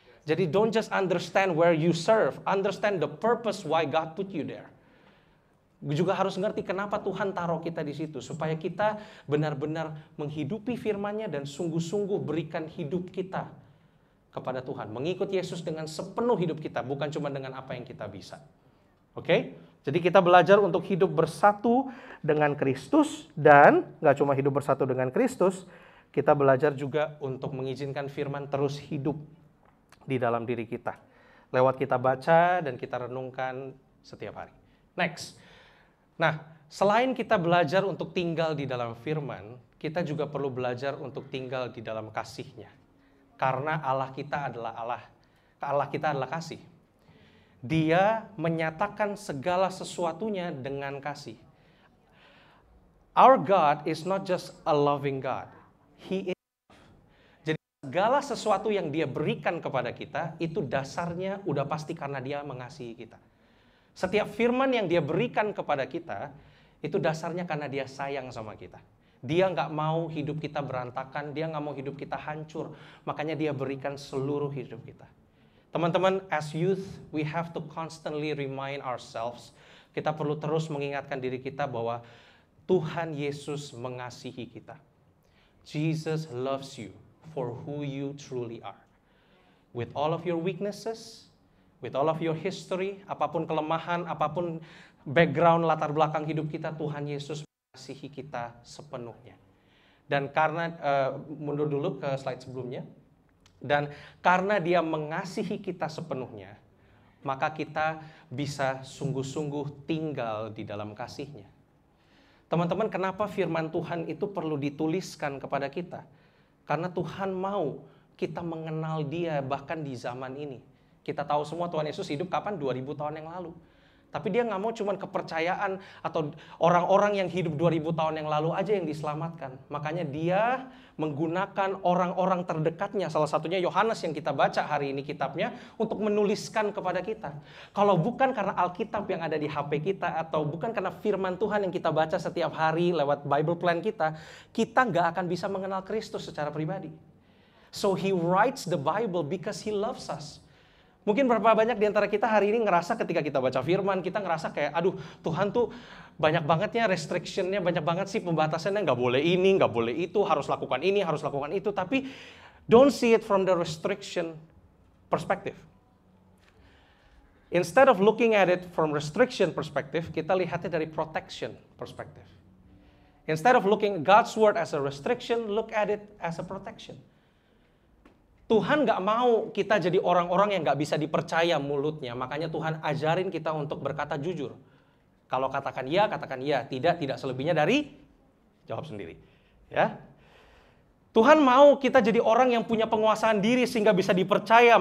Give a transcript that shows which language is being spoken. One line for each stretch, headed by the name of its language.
English: Jadi don't just understand where you serve, understand the purpose why God put you there.
Indonesian: Juga harus ngerti kenapa Tuhan taruh kita di situ, supaya kita benar-benar menghidupi firman-Nya dan sungguh-sungguh berikan hidup kita kepada Tuhan, mengikut Yesus dengan sepenuh hidup kita, bukan cuma dengan apa yang kita bisa. Oke? Jadi kita belajar untuk hidup bersatu dengan Kristus, dan gak cuma hidup bersatu dengan Kristus, kita belajar juga untuk mengizinkan firman terus hidup di dalam diri kita, lewat kita baca dan kita renungkan setiap hari. Next. Nah, selain kita belajar untuk tinggal di dalam firman, kita juga perlu belajar untuk tinggal di dalam kasih-Nya. Karena Allah kita adalah kasih. Dia menyatakan segala sesuatunya dengan kasih.
English: Our God is not just a loving God. He is love.
Indonesian: Jadi segala sesuatu yang Dia berikan kepada kita, itu dasarnya udah pasti karena Dia mengasihi kita. Setiap firman yang Dia berikan kepada kita, itu dasarnya karena Dia sayang sama kita. Dia nggak mau hidup kita berantakan, Dia nggak mau hidup kita hancur. Makanya Dia berikan seluruh hidup kita.
English: Teman-teman, as youth, we have to constantly remind ourselves.
Indonesian: Kita perlu terus mengingatkan diri kita bahwa Tuhan Yesus mengasihi kita.
English: Jesus loves you for who you truly are. With all of your weaknesses, with all of your history,
Indonesian: apapun kelemahan, apapun background latar belakang hidup kita, Tuhan Yesus mengasihi kita sepenuhnya. Dan karena, mundur dulu ke slide sebelumnya. Dan karena dia mengasihi kita sepenuhnya, maka kita bisa sungguh-sungguh tinggal di dalam kasih-Nya. Teman-teman, kenapa firman Tuhan itu perlu dituliskan kepada kita? Karena Tuhan mau kita mengenal Dia bahkan di zaman ini. Kita tahu semua Tuhan Yesus hidup kapan? 2000 tahun yang lalu. Tapi dia nggak mau cuman kepercayaan atau orang-orang yang hidup 2000 tahun yang lalu aja yang diselamatkan. Makanya dia menggunakan orang-orang terdekatnya. Salah satunya Yohanes yang kita baca hari ini kitabnya untuk menuliskan kepada kita. Kalau bukan karena Alkitab yang ada di HP kita atau bukan karena firman Tuhan yang kita baca setiap hari lewat Bible plan kita nggak akan bisa mengenal Kristus secara pribadi.
English: So he writes the Bible because he loves us.
Indonesian: Mungkin berapa banyak di antara kita hari ini ngerasa ketika kita baca firman, kita ngerasa kayak, aduh Tuhan tuh banyak bangetnya restriction-nya, banyak banget sih pembatasannya, nggak boleh ini, nggak boleh itu, harus lakukan ini, harus lakukan itu.
English: Tapi don't see it from the restriction perspective. Instead of looking at it from restriction perspective,
Indonesian: kita lihatnya dari protection perspective.
English: Instead of looking God's word as a restriction, look at it as a protection.
Indonesian: Tuhan gak mau kita jadi orang-orang yang gak bisa dipercaya mulutnya. Makanya Tuhan ajarin kita untuk berkata jujur. Kalau katakan ya, tidak selebihnya dari jawab sendiri. Ya. Tuhan mau kita jadi orang yang punya penguasaan diri sehingga bisa dipercaya.